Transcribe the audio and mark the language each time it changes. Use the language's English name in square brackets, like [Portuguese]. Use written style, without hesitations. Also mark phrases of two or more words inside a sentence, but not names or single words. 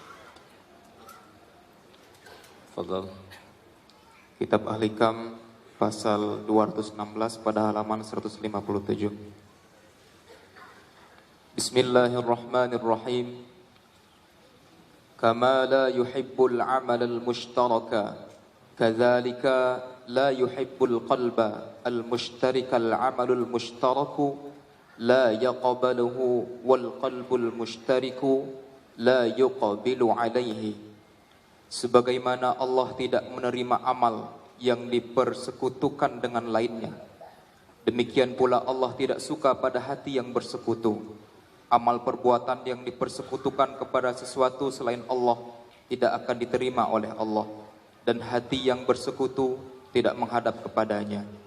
[Indonesian] Fadhal. Kitab Al-Hikam pasal 216 pada halaman 157. [Arabic] بسم الله الرحمن الرحيم. كما لا يحب العمل المشترك، كذلك لا يحب القلب المشترك العمل المشترك لا يقبله والقلب المشترك لا يقبل عليه. [Indonesian] Sebagaimana Allah tidak menerima amal yang dipersekutukan dengan lainnya, demikian pula Allah tidak suka pada hati yang bersekutu. Amal perbuatan yang dipersekutukan kepada sesuatu selain Allah tidak akan diterima oleh Allah, dan hati yang bersekutu tidak menghadap kepadanya.